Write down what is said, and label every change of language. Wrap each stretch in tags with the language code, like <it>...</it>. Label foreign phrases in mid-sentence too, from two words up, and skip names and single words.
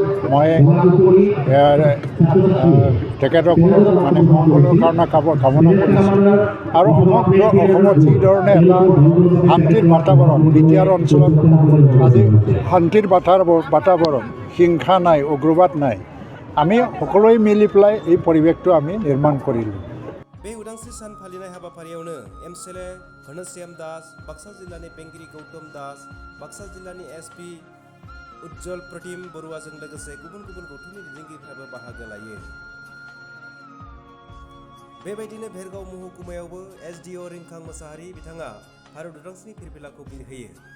<as>মই তেখেতসকলৰ মানে মংগলৰ কাৰণে কামনা কৰিছোঁ আৰু সমগ্ৰ অসমত যিধৰণে এটা শান্তিৰ বাতাবৰণ, বিটিআৰ অঞ্চলত আজি শান্তিৰ বাতাবৰণ, হিংসা নাই, উগ্ৰবাদ নাই, আমি সকলোৱে মিলি পেলাই এই পৰিৱেশটো আমি নিৰ্মাণ কৰিলোঁ।</as> <brx>बे उदांस्रि सान फालिनाय हाबाफारियावनो एमएलए घनश्याम दास, बाक्सा जिल्लानि बेंगिरि गौतम दास, बाक्सा जिल्लानि एसपि उज्जवल प्रतिम बरुवाजों लोगोसे गुबुन गुबुन गौथुमनि दैदेनगिरिफ्राबो बाहागो लायो। बेबायदिनो भेरगाव महकुमायावबो एसडिअ रिंखां मोसाहारि बिथाङा भारत उदांस्रिनि फिरफिलाखौ बिरहोयो।</brx>